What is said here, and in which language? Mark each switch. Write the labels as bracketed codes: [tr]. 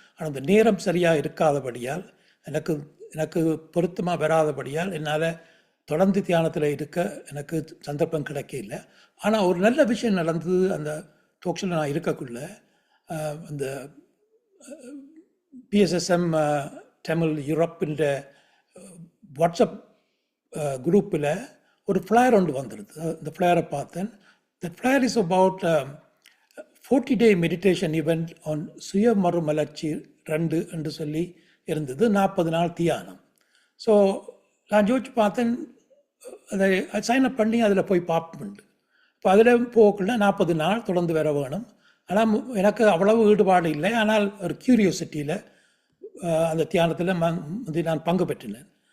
[ta] ஆனால் அந்த நேரம் சரியாக இருக்காதபடியால் எனக்கு பொருத்தமாக வராதபடியால் என்னால் தொடர்ந்து தியானத்தில் இருக்க எனக்கு சந்தர்ப்பம் கிடைக்கல. ஆனால் ஒரு நல்ல விஷயம் நடந்தது. அந்த டாக் ஷோவில் நான் இருக்கக்குள்ள அந்த பிஎஸ்எஸ்எம் தமிழ் யூரோப்பின் வாட்ஸ்அப் குரூப்பில் ஒரு ஃப்ளையர் ஒன்று வந்துடுது. அந்த ஃப்ளையரை பார்த்தேன். [en] That flyer is about 40-day meditation event on [ta] சுய மறுமலர்ச்சி 2 என்று சொல்லி இருந்தது. 40 நாள் தியானம். ஸோ நான் யோசிச்சு பார்த்தேன், அதை சைன் அப் பண்ணி அதில் போய் பார்ப்பேன். இப்போ அதில் போகக்குள்ள 40 நாள் தொடர்ந்து வர வேணும். ஆனால் எனக்கு அவ்வளவு ஈடுபாடு இல்லை. ஆனால் ஒரு கியூரியோசிட்டியில் அந்த தியானத்தில் நான் பங்கு பெற்றினேன்.